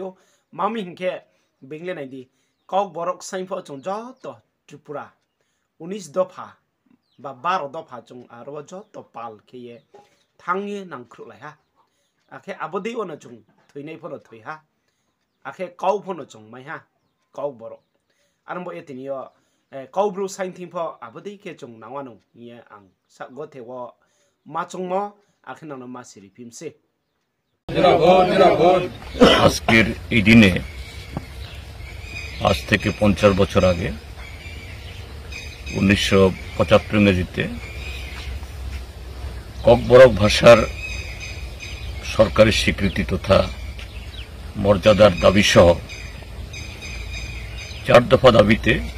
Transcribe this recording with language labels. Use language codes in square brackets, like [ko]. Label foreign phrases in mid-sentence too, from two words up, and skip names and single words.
[trp] मामि हिंखे बेंगले नाइदि काउ बरक साइनफो जों जतो त्रिपुरा 19 दफा बा 12 दफा जों आरो जतो पाल खेये थांनि नांख्रुलायहा आखे आबोदै अन जों थैनाय फनो थैहा आखे काउ फनो जों मायहा काउ बरक आरंबो एतिनियो काउब्रु साइनथिंफो आबोदै के जों नावानो ये आं सागोथेवो माचंमो आखिनानो मासिरि फिमसे [bn] আজকের এই দিনে আজ থেকে 50 বছর আগে 1975 ইংরেজিতে ককবরক ভাষার সরকারি স্বীকৃতি তথা মর্যাদার দাবি সহ 4 দফা দাবিতে